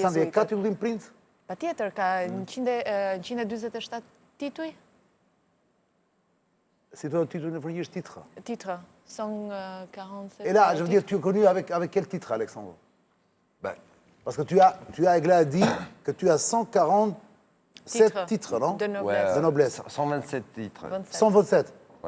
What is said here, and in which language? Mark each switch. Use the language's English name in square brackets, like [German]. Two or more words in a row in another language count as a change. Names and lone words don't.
[Albanian] Aleksandri, ka jezuitët. titullim princ? Pa tjetër, ka 127 tituj. [French] C'est toi, tu donnes le titre. Titre 147. Et là, je veux dire, tu es connu avec quel titre, Alexandre? Bah, Parce que Egla a dit que tu as 147 titres, non? De ouais, noblesse. De noblesse. 127 titres. 27. 127. Ouais.